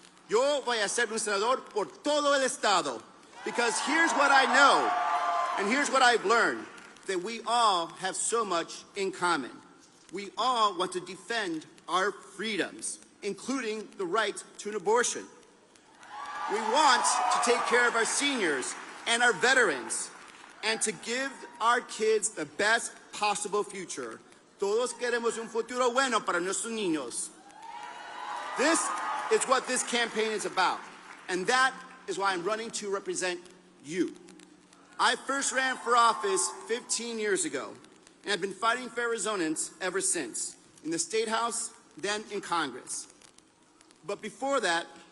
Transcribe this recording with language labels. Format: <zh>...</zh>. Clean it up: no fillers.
<es>Yo voy a ser un senador por todo el estado,</es> <en>because here's what I know, and here's what I've learned, that we all have so much in common. We all want to defend our freedoms, including the right to an abortion. We want to take care of our seniors and our veterans, and to give our kids the best possible future.</en> <es>Todos queremos un futuro bueno para nuestros niños.</es> <en>This is what this campaign is about, and that is why I'm running to represent you. I first ran for office 15 years ago, and I've been fighting for Arizonans ever since, in the State House, then in Congress. But before that,</en>